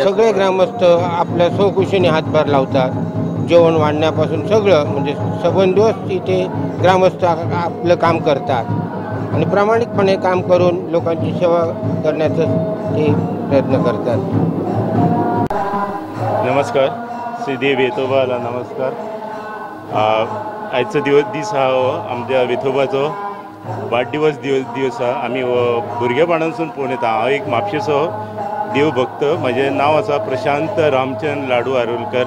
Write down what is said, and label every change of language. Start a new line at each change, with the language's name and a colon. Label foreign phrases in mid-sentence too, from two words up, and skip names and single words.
Marathi: सगळे ग्रामस्थ आपल्या स्वखुशीने हातभार लावतात, जेवण वाढण्यापासून सगळं, म्हणजे सबंध दिवस इथे ग्रामस्थ आपलं काम करतात आणि प्रामाणिकपणे काम करून लोकांची सेवा करण्याचं ते प्रयत्न करतात। नमस्कार, श्री देव वेतोबाला नमस्कार।
Konkani: आजचो दीस हा आमच्या वेतोबाचो वाढदिवस हा। आम्ही भुरगेपणासून पळोवन येता। हांव एक म्हापशेचो देव भक्त। म्हजें नांव आसा प्रशांत रामचंद्र लाडू आरोलकर।